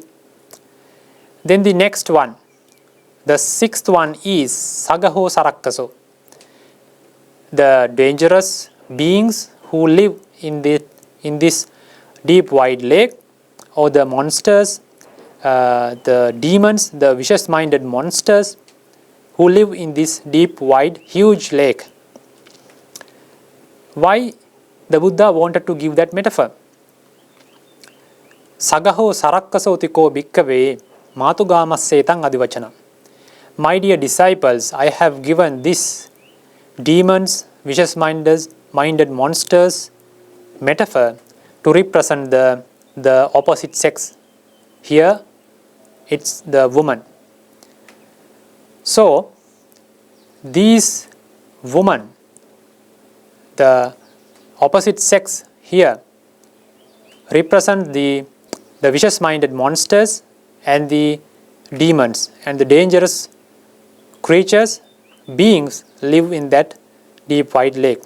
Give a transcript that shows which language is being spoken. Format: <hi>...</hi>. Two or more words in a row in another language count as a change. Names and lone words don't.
<en>Then the next one, the 6th one is</en> <pi>Sagaho Sarakkaso,</pi> <en>the dangerous beings who live in this deep wide lake, or the monsters, the demons, the vicious-minded monsters who live in this deep, wide, huge lake. Why the Buddha wanted to give that metaphor?</en> <pi>Sagaho sarakkasotiko bhikkave matugamasetang adivachana.</pi> <en>My dear disciples, I have given this demons, vicious-minded monsters metaphor to represent the opposite sex. Here it's the woman. So these women, the opposite sex here, represent the vicious-minded monsters and the demons and the dangerous creatures, beings live in that deep wide lake.</en>